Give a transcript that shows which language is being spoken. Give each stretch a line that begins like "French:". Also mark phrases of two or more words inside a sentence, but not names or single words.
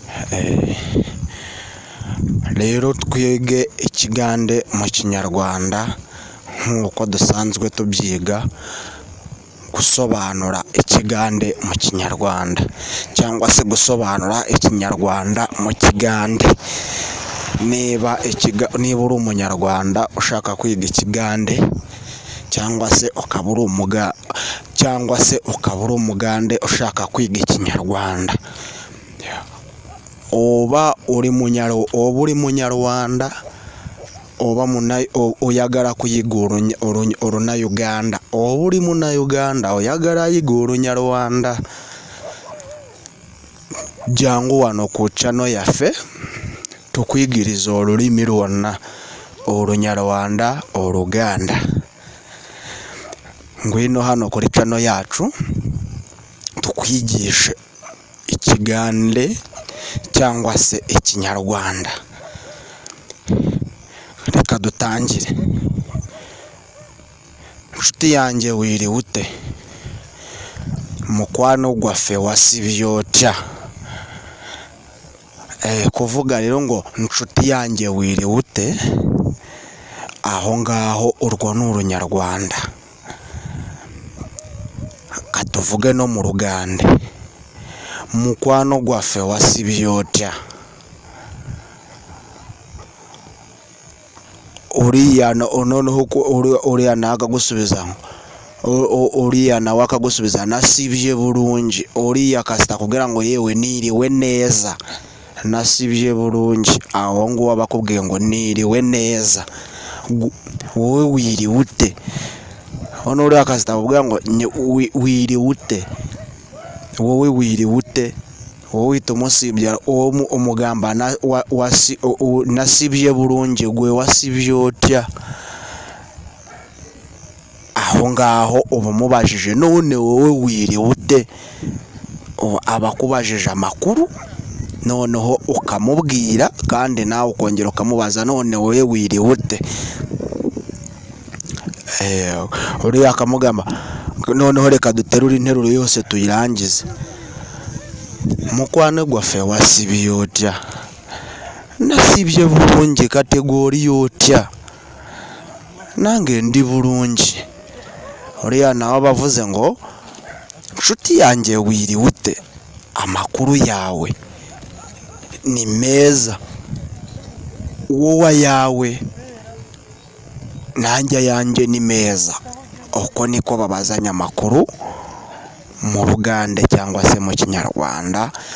Kinyarwanda: Eh, rero twige ikigande mu Kinyarwanda nk'uko dusanzwe tubyiga, gusobanura ikigande mu Kinyarwanda, cyangwa se gusobanura Ikinyarwanda mu kigande. Niba ikiga-, niba uri Umunyarwanda ushaka kwiga ikigande, cyangwa se ukaba uri umuga-, cyangwa se ukaba uri umugande ushaka kwiga Ikinyarwanda,
Ganda: oba uri munyarw-, oba uri munyarwanda, oba muna-, o-, oyagala kuyiga oruny-, oruny-, orunayuganda, oba uri munayuganda oyagala yiga orunyarwanda, jangu wano ku channel yaffe tukwigirize olulimi lwonna, Olunyarwanda, Oluganda.
Kinyarwanda: Ngwino hano kuri channel yacu tukwigishe ikigande cyangwa se Ikinyarwanda. Reka dutangire. Nshuti yanjye wiriwe ute?
Ganda: Mukwano gwaffe wasibye otya?
Kinyarwanda: Eh, kuvuga rero ngo, "Nshuti yanjye wiriwe ute?" Aho ngaho urwo ni Urunyarwanda. Ka tuvuge no mu Rugande.
Ganda: "Mukwano gwaffe wasibye otya?"
Kinyarwanda: Uriya no-, noneho ku-, uri-, uriya nawe akagusubiza ngo, o-, o-, uriya nawe akagusubiza,
Ganda: "Nasibye bulungi."
Kinyarwanda: Uriya kasita kugira ngo, "Yewe niriwe neza."
Ganda: "Nasibye bulungi."
Kinyarwanda: Aho nguho aba akubwiye ngo, "Niriwe neza." Gu-, wowe wiriwe ute? Hano uriya kasita akubwira ngo, "Nye-, wi-, wiriwe ute?" Wowe wiriwe ute? Wowe uhita umusibya, uwo mu-, umugamba na-, wa-, wasi-, u-, u-,
Ganda: "Nasibye bulungi." Gwe wasibye otya?
Kinyarwanda: Aho ngaho uba umubajije, "None wowe wiriwe ute?" Ubu aba akubajije amakuru, noneho ukamubwira, kandi nawe ukongera ukamubaza, "None wowe wiriwe ute?" Eh, uriya akamugamba, "Noneho reka duterure interuro yose tuyirangize."
Ganda: "Mukwano gwaffe wasibye otya?" "Nasibye bulungi, kategori yotya?" "Nange ndi bulungi."
Kinyarwanda: Uriya nawe aba avuze ngo, "Nshuti yanjye wiriwe ute? Amakuru yawe ni meza. Wowe ayawe?" "Nanjye ayanjye ni meza." Uko niko babazanya amakuru mu Bugande cyangwa se mu Kinyarwanda.